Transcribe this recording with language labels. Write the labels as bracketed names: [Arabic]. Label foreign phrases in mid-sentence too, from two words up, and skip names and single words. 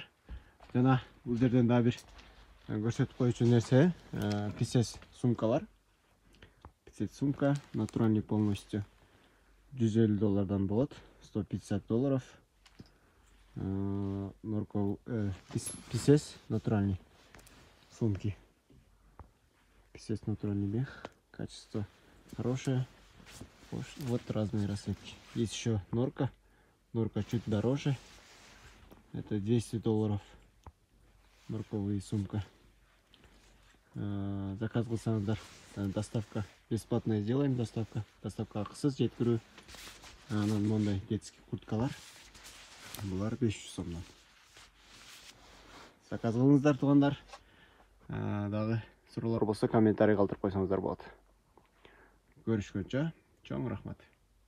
[Kyrgyz] Жана бул жерден да бир көрсөтүп коючу нерсе, писец сумкалар. [Russian] Писец сумка натуральный полностью $150 болот, $150. Норков писец натуральный сумки. Писец натуральный мех, качество хорошее. Вот разные расцветки. Есть еще норка. Норка чуть дороже. Это $200. Норковая сумка. [Kyrgyz] Заказ кылсаңыздар, [Russian] доставка бесплатная сделаем, доставка [Kyrgyz] акысыз жеткирүү. Анан мондай детский курткалар. Булар 500 сомдон. Заказ кылыңыздар, тугандар. Дагы суроолор болсо комментарий калтырып койсоңуздар болот. Көрүшкөнчө чоң рахмат.